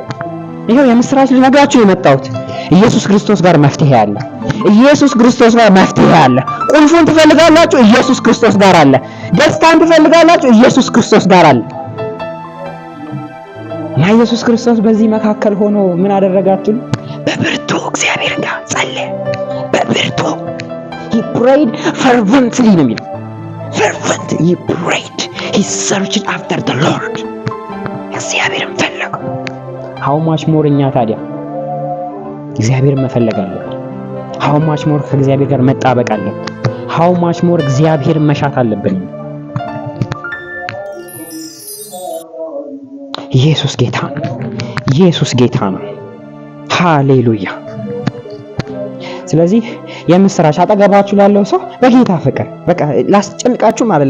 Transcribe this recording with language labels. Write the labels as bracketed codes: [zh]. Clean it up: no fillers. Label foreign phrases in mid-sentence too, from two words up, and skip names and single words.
[am] ይሄው የምስራች ልነግራችሁ የመጣሁት ኢየሱስ ክርስቶስ ጋር መፍትሄ አለ። ኢየሱስ ክርስቶስ ጋር መፍትሄ አለ። ቁልፉን ትፈልጋላችሁ? ኢየሱስ ክርስቶስ ጋር አለ። ደስታን ትፈልጋላችሁ? ኢየሱስ ክርስቶስ ጋር አለ። እና ኢየሱስ ክርስቶስ በዚህ መካከል ሆኖ ምን አደረጋችሁ? በብርቱ እግዚአብሔር ጋር ጸለየ። በብርቱ [en] he prayed fervently [am] ነው የሚለው። [en] fervently he prayed, he searched after the Lord። [am] እግዚአብሔርን ፈለገው። [en] how much more [am] እኛ ታዲያ እግዚአብሔርን መፈለግ አለብን። [en] how much more [am] ከእግዚአብሔር ጋር መጣበቅ አለብን። [en] how much more [am] እግዚአብሔርን መሻት አለብን። ኢየሱስ ጌታ ነው። ኢየሱስ ጌታ ነው። ሃሌሉያ። ስለዚህ የምስራች አጠገባችሁ ላለው ሰው በጌታ ፍቅር በቃ ላስጨንቃችሁ ማለት